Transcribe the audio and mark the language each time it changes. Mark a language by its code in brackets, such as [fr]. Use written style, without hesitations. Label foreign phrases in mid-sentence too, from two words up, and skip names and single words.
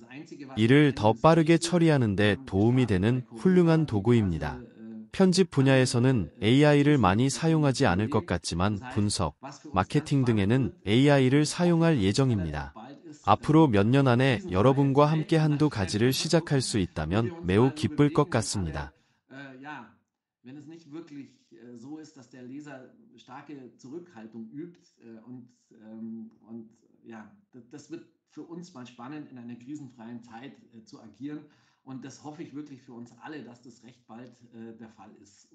[ko] 이를 더 빠르게 처리하는 데 도움이 되는 훌륭한 도구입니다. 편집 분야에서는 AI를 많이 사용하지 않을 것 같지만 분석, 마케팅 등에는 AI를 사용할 예정입니다. 앞으로 몇 년 안에 여러분과 함께 한두 가지를 시작할 수 있다면 매우 기쁠 것 같습니다. [de] Wenn es nicht wirklich so ist, dass der Leser starke Zurückhaltung übt und ja, das wird für uns mal spannend, in einer krisenfreien Zeit zu agieren und das hoffe ich wirklich für uns alle, dass das recht bald der Fall ist.